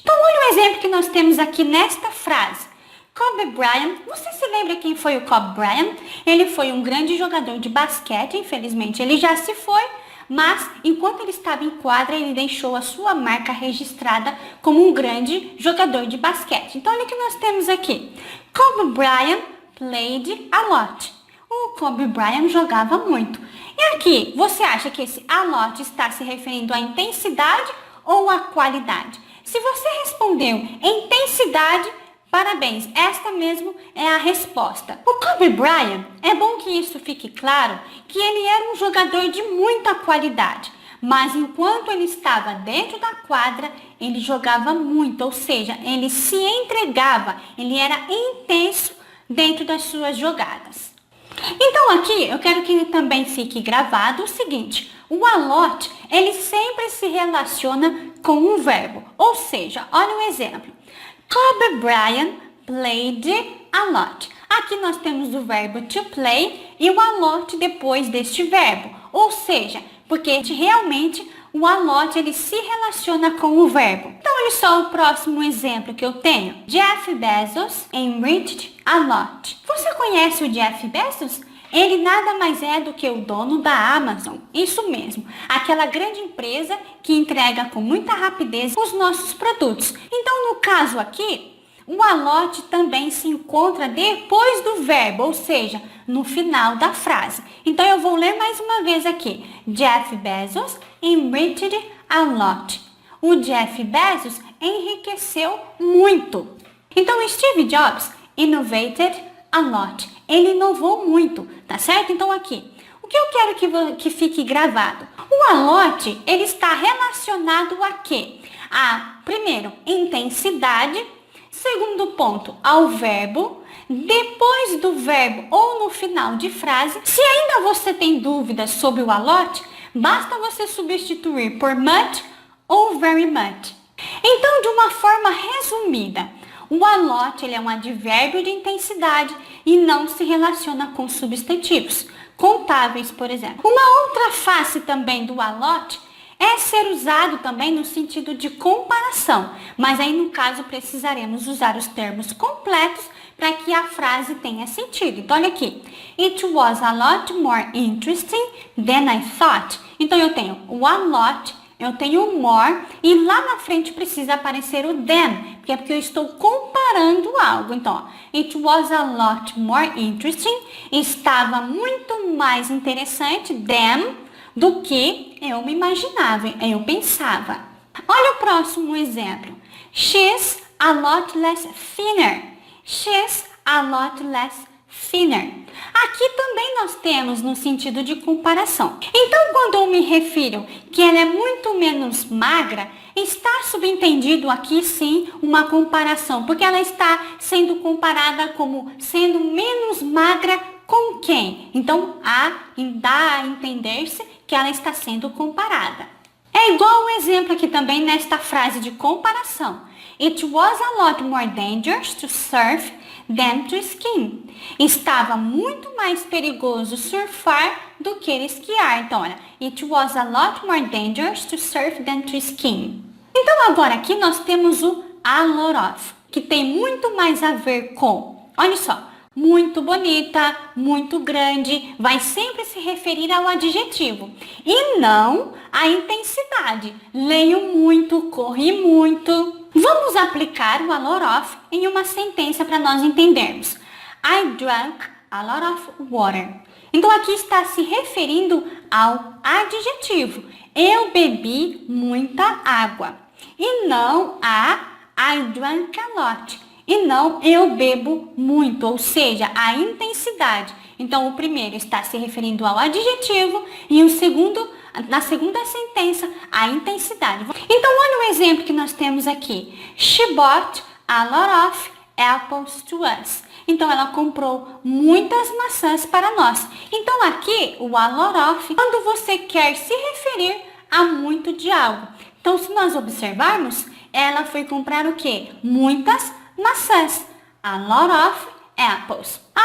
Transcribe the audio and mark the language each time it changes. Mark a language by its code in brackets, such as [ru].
[pt] Então, olha o exemplo que nós temos aqui nesta frase. Kobe Bryant, você se lembra quem foi o Kobe Bryant? Ele foi um grande jogador de basquete, infelizmente ele já se foi, mas enquanto ele estava em quadra, ele deixou a sua marca registrada como um grande jogador de basquete. Então olha o que nós temos aqui. [en] Kobe Bryant played a lot. [pt] O Kobe Bryant jogava muito. E aqui, você acha que esse a lot está se referindo à intensidade ou à qualidade? Se você respondeu intensidade, parabéns, esta mesmo é a resposta. O Kobe Bryant, é bom que isso fique claro, que ele era um jogador de muita qualidade, mas enquanto ele estava dentro da quadra, ele jogava muito, ou seja, ele se entregava, ele era intenso dentro das suas jogadas. Então aqui eu quero que também fique gravado o seguinte, o a lot, ele sempre se relaciona com um verbo, ou seja, olha um exemplo. [en] Kobe Bryant played a lot. [pt] Aqui nós temos o verbo to play e o a lot depois deste verbo. Ou seja, porque realmente o a lot ele se relaciona com o verbo. Então olha só o próximo exemplo que eu tenho. [en] Jeff Bezos enriched a lot. [pt] Você conhece o Jeff Bezos? Ele nada mais é do que o dono da Amazon, isso mesmo, aquela grande empresa que entrega com muita rapidez os nossos produtos. Então, no caso aqui, o a lot também se encontra depois do verbo, ou seja, no final da frase. Então, eu vou ler mais uma vez aqui. [en] Jeff Bezos enriched a lot. [pt] O Jeff Bezos enriqueceu muito. [en] Então, Steve Jobs innovated a lot. [pt] Ele inovou muito, tá certo? Então aqui, o que eu quero que fique gravado? O a lot, ele está relacionado a quê? A, primeiro, intensidade. Segundo ponto, ao verbo. Depois do verbo ou no final de frase. Se ainda você tem dúvidas sobre o a lot, basta você substituir por much ou very much. Então, de uma forma resumida, o a lot ele é um advérbio de intensidade e não se relaciona com substantivos, contáveis, por exemplo. Uma outra face também do a lot é ser usado também no sentido de comparação, mas aí no caso precisaremos usar os termos completos para que a frase tenha sentido. Então olha aqui, [en] it was a lot more interesting than I thought. [pt] Então eu tenho o a lot, eu tenho o more e lá na frente precisa aparecer o than, porque eu estou comparando algo. Então, [en] it was a lot more interesting, [pt] estava muito mais interessante than, do que eu me imaginava, eu pensava. Olha o próximo exemplo. [en] She's a lot less thinner. She's a lot less thinner. [pt] Aqui também nós temos no sentido de comparação. Então, quando eu me refiro que ela é muito menos magra, está subentendido aqui sim uma comparação, porque ela está sendo comparada como sendo menos magra com quem? Então, dá a entender-se que ela está sendo comparada. É igual o exemplo aqui também nesta frase de comparação. [en] It was a lot more dangerous to surf than to ski. [pt] Estava muito mais perigoso surfar do que esquiar. Então, olha, [en] it was a lot more dangerous to surf than to ski. [pt] Então, agora aqui nós temos o a lot of, que tem muito mais a ver com, olha só, muito bonita, muito grande, vai sempre se referir ao adjetivo e não à intensidade. Leio muito, corri muito. Vamos aplicar o a lot of em uma sentença para nós entendermos. [en] I drank a lot of water. [pt] Então aqui está se referindo ao adjetivo. Eu bebi muita água. E não a [en] I drank a lot. [pt] E não eu bebo muito, ou seja, a intensidade. Então, o primeiro está se referindo ao adjetivo e o segundo, na segunda sentença, a intensidade. Então, olha o exemplo que nós temos aqui. [en] She bought a lot of apples to us. [pt] Então, ela comprou muitas maçãs para nós. Então, aqui, o a lot of, quando você quer se referir a muito de algo. Então, se nós observarmos, ela foi comprar o quê? Muitas maçãs. [en] A lot of apples.